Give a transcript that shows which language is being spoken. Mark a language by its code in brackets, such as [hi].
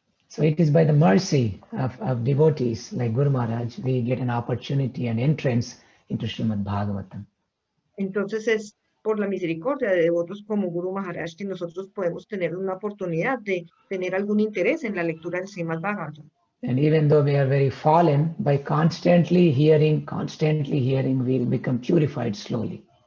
[en] So it is by the mercy of devotees like Guru Maharaj, we get an opportunity and entrance into Srimad Bhagavatam. [es] Entonces es por la misericordia de devotos como Guru Maharaj que nosotros podemos tener una oportunidad de tener algún interés en la lectura del Srimad Bhagavatam. [en] And even though we are very fallen, by constantly hearing, we'll become purified slowly.